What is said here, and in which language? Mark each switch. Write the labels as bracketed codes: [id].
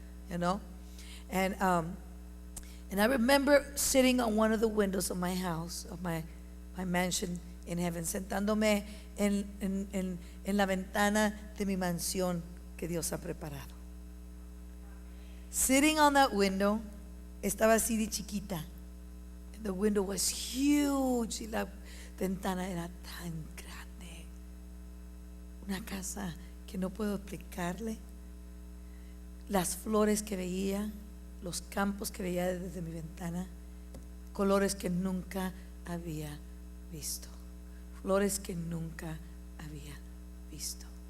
[en] And I remember sitting on one of the windows of my house, of my mansion in heaven, [es] sentándome en la ventana de mi mansión que Dios ha preparado. [en] Sitting on that window, [es] estaba así de chiquita. [en] The window was huge [es] y la ventana era tan grande. una casa que no puedo explicarle, las flores que veía, los campos que veía desde mi ventana, colores que nunca había visto, flores que nunca había visto.